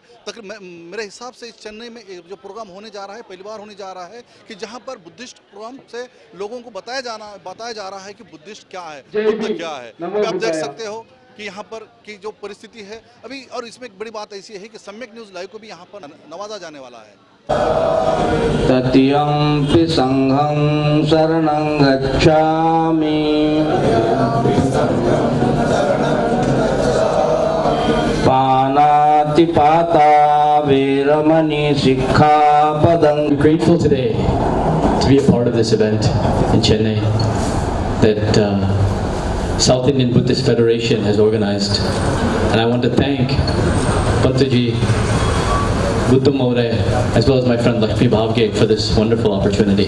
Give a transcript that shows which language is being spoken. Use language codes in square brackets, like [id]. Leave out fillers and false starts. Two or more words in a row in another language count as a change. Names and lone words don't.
[hi] मेरे हिसाब से इस चेन्नई में जो प्रोग्राम होने जा रहा है, पहली बार होने जा रहा है कि जहाँ पर [en] Buddhist program [hi] से लोगों को बताया जा रहा है कि बुद्धिस्ट क्या है, बुद्ध क्या है. आप देख सकते हो कि यहाँ पर की जो परिस्थिति है अभी, और इसमें एक बड़ी बात ऐसी है कि सम्यक न्यूज़ लाइव को भी यहाँ पर नवाजा जाने वाला है. [pi] तत्यंपि संघं शरणं गच्छामि पानातिपाता वेरमणि सिक्खापदं. [en] Grateful today to be a part of this event in Chennai that South Indian Buddhist Federation has organized, and I want to thank Pantaji, Buddha Maure, as well as my friend Lakshmi Bhavge for this wonderful opportunity.